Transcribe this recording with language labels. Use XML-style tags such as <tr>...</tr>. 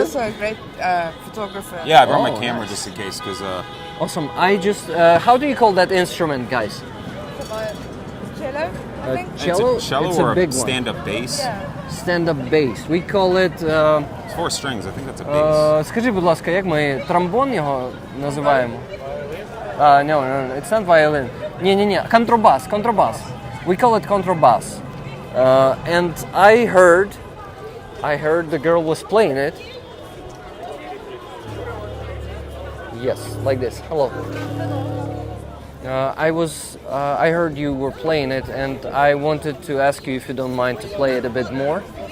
<en>also a great photographer. Yeah, I brought my Oh, camera nice. just in case, because Awesome. I just. How do you call that instrument, guys? Cello, I think. Cello. it's a cello It's or a big a one. stand-up bass. Stand-up bass. We call it. It's 4 strings. I think that's a bass.</en> <uk>Скажи, будь ласка, як ми тромбон його називаємо?</uk> <en>No, it's not violin. Ні, contrabass. We call it contrabass. And I heard the girl was playing it. Yes, like this. Hello. I heard you were playing it, and I wanted to ask you if you don't mind to play it a bit more.</en>